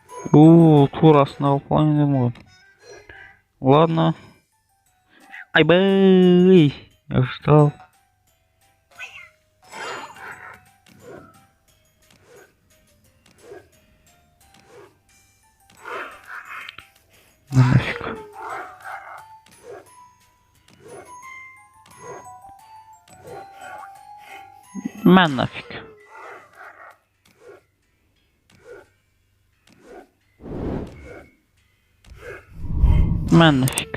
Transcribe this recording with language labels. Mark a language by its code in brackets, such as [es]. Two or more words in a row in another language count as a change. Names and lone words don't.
[kk] Турасына алып қалайын дедім ғой. [ru] Ладно. Айбай! Я ждал. Ну нафиг. [kk] Мен нафиг. Мен нафиг.